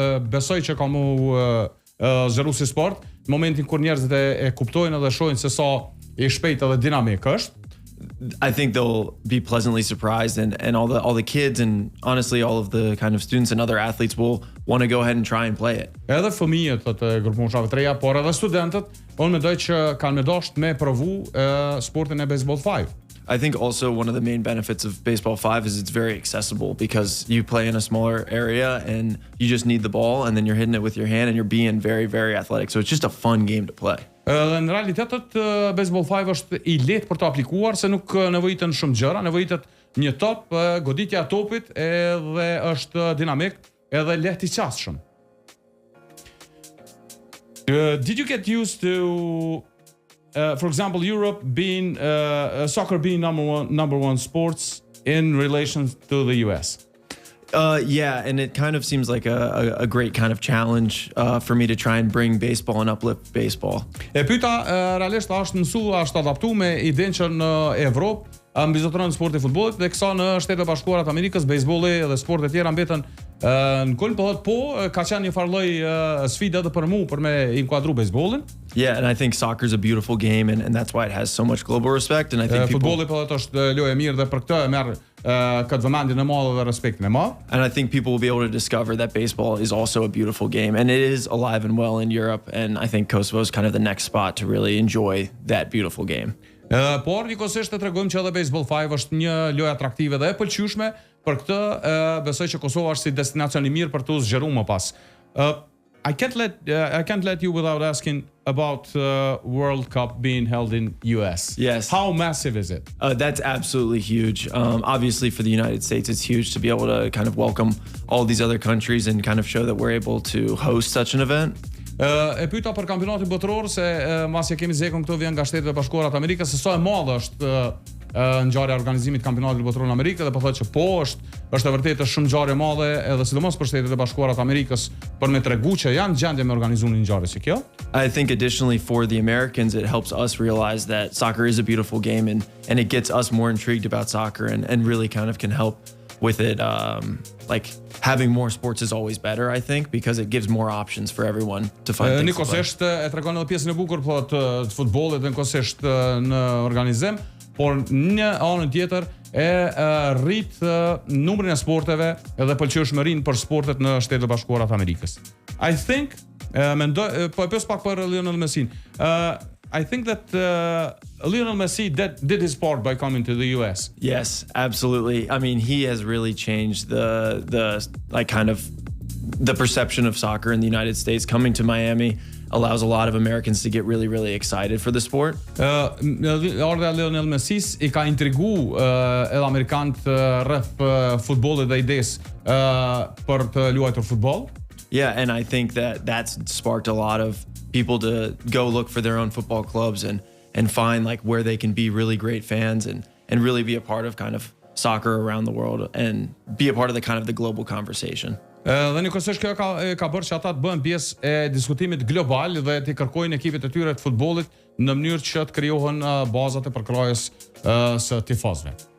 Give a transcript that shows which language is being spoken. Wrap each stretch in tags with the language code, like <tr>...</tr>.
<sq>Besoj që ka mu zgjeru si sport, në momentin kur njerëzit e kuptojnë edhe shohin se sa i shpejt edhe dinamik është.</sq> <en>I think they'll be pleasantly surprised, and all the kids and honestly all of the kind of students and other athletes will want to go ahead and try and play it.</en> <sq>Edhe fëmijët të grupmoshave të reja, por edhe studentët, unë mendoj që kanë me dashur me provu sportin e baseball 5.</sq> <en>I think also one of the main benefits of baseball 5 is it's very accessible because you play in a smaller area and you just need the ball and then you're hitting it with your hand and you're being very, very athletic. So it's just a fun game to play.</en> <sq>Në realitetet baseball 5 është i lehtë për të aplikuar se nuk nevojiten shumë gjëra, nevojitet një top, goditja e topit edhe është dinamik edhe lehtë i qasshëm.</sq> <en>Did you get used to, for example, Europe being soccer being number one sports in relation to the US? Yeah, and it kind of seems like a great kind of challenge for me to try and bring baseball and uplift baseball.</en> <sq>E pyeta realisht është mësuar, është adaptuar me idenë që në Evropë mbizotëron sporti i futbollit dhe kësa në Shtetet e Bashkuara të Amerikës bejsbolli dhe sportet e tjera mbeten në kulm, po ka qenë një farë lloj sfide edhe për mua për me inkuadru bejsbollin.</sq> <en>Yeah, and I think soccer is a beautiful game, and that's why it has so much global respect. And I think</en> <sq>futbolli po është lojë e mirë dhe për këtë e merr këtë vëmendjen e madhe dhe respektin e madh.</sq> <en>And I think people will be able to discover that baseball is also a beautiful game, and it is alive and well in Europe. And I think Kosovo is kind of the next spot to really enjoy that beautiful game.</en> <sq>Por njëkohësisht të tregojmë që edhe Baseball 5 është një lojë atraktive dhe e pëlqyeshme, për këtë besoj që Kosova është si destinacion i mirë për të zgjeruar më pas.</sq> <en>I can't let you without asking about World Cup being held in US. Yes. How massive is it? That's absolutely huge. Obviously for the United States, it's huge to be able to kind of welcome all these other countries and kind of show that we're able to host such an event.</en> <sq>E pyeta për kampionatin botëror se masë kemi zekon këto vjen nga Shtetet e Bashkuara të Amerikës, se sa e madhe është ngjarja e organizimit të kampionatit botëror në Amerikë, dhe po thotë që po është e vërtetë shumë ngjarje e madhe edhe sidomos për Shtetet e Bashkuara të Amerikës për me tregu që janë gjendje me organizuar një ngjarje si kjo.</sq> <en>I think additionally for the Americans it helps us realize that soccer is a beautiful game, and it gets us more intrigued about soccer and really kind of can help with it. Like having more sports is always better, I think, because it gives more options for everyone to find things to play.</en> <sq>Nikosisht e tregon edhe pjesën e bukur të futbollit dhe nikosisht në organizim, por në anën tjetër e rrit numrin e sporteve edhe pëlqyeshmërinë për sportet në Shtetet e Bashkuara të Amerikës.</sq> <en>I think</en> <sq>mendoj po e pyes pak për Lionel Messi.</sq> <en>I think that Lionel Messi did his part by coming to the US. Yes, absolutely. I mean, he has really changed the like kind of the perception of soccer in the United States. Coming to Miami allows a lot of Americans to get really, really excited for the sport.</en> <sq>Ardha Lionel Messi I ka intrigu edhe amerikanët rreth futbollit dhe idesë për të luajtur futboll.</sq> <en>Yeah, and I think that that's sparked a lot of people to go look for their own football clubs and find like where they can be really great fans and really be a part of kind of soccer around the world and be a part of the kind of the global conversation.</en> <sq>Dhe nikosisht kjo ka bërë që ata të bëhen pjesë e diskutimit global dhe të kërkojnë ekipet e tyre të futbollit në mënyrë që të krijohen bazat e përkrahjes së tifozëve.</sq>